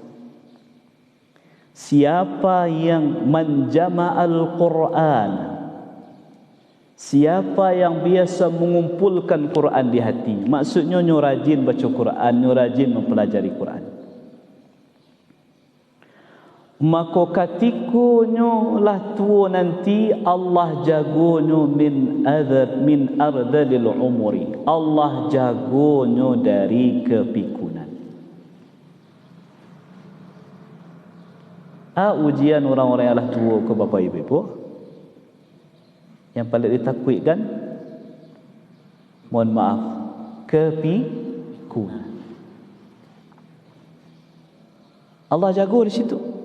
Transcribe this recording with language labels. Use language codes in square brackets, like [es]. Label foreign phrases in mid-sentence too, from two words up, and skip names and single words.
[id] Siapa yang menjama'al Quran, siapa yang biasa mengumpulkan Quran di hati, maksudnya nyo rajin baca Quran, nyo rajin mempelajari Quran, maka ketika nyo lah tua nanti Allah jago nyo [ar] min ardalil umuri, [id] Allah jago nyo dari kepikunan. Ujian orang-orang yang lah tua ke Bapak Ibu, yang paling ditakwikkan, mohon maaf, kepikunan. Allah jago di situ.